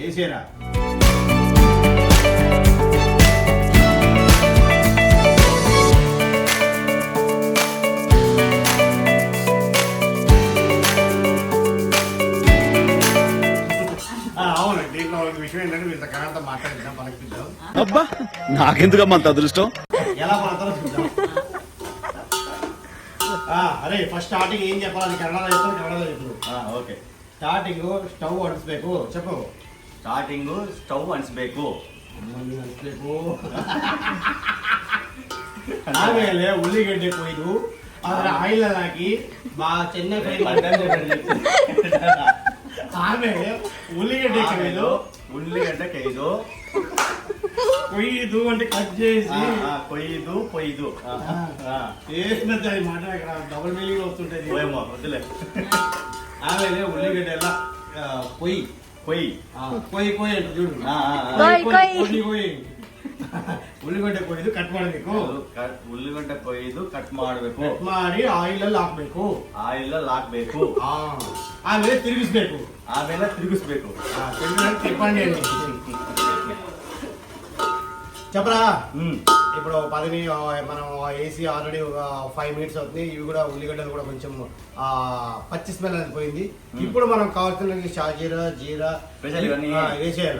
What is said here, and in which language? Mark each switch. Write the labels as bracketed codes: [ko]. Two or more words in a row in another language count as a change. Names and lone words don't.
[te] వేసేరా అవును. దీంట్లో ఒక విషయం ఏంటంటే వీళ్ళ కన్నడతో మాట్లాడిద్దాం, పలకిద్దాం. అబ్బా నాకెందుకమ్మా అంత అదృష్టం? ఎలా పడతారో చూద్దాం. అరే [en] first starting [te] ఏం చెప్పాలి? అది కన్నడలో చెప్తాను, కన్నడలో చెప్పు. ఓకే, [en] starting stove [kn] ಅಂಟಿಸ್ಬೇಕು. చెప్పు. [en] starting stove [kn] ಅಂಟಿಸ್ಬೇಕು. ಆಮೇಲೆ ಉಳ್ಳಿಗಡ್ಡೆ ಕೊಯ್ದು ಅದರ ಆಯಿಲ್ ಹಾಕಿ ಚೆನ್ನಾಗಿ ಫ್ರೈ ಮಾಡಿ. ಆಮೇಲೆ ಉಳ್ಳಿಗಡ್ಡೆ కొయ్యదు [te] కొయ్యదు అంటే కట్ చేసి [kn] కొయ్యదు [te] వేసినది మాట [en] double meaning [te] వస్తుంటది. వద్దులే. [kn] ಆಮೇಲೆ ಉಳ್ಳಿಗಡ್ಡೆ ಎಲ್ಲ ಕೊಯ್ಯಿ ಅಂತ చూడు. ಕೊಯ್ಯಿ ಉಳ್ಳಿಗಡ್ಡೆ ಕೊಯ್ದು ಕಟ್ ಮಾಡಬೇಕು. ಉಳ್ಳಿಗಡ್ಡೆ ಕೊಯ್ದು ಕಟ್ ಮಾಡಬೇಕು. ಕಟ್ ಮಾಡಿ ಆಯಿಲ್ ಅಲ್ಲಿ ಹಾಕ್ಬೇಕು. ಆಮೇಲೆ ತಿರುಗಿಸ್ಬೇಕು. [te] తిప్పండి అండి. చెప్పరా? ఇప్పుడు 10 మనం వేసి ఆల్రెడీ ఒక 5 minutes అవుతుంది. ఇవి కూడా ఉల్లిగడ్డలు కూడా కొంచెం పచ్చి స్మెల్ అనేది పోయింది. ఇప్పుడు మనం కావాల్సిన షాజీరా జీరా వేసేయాలి.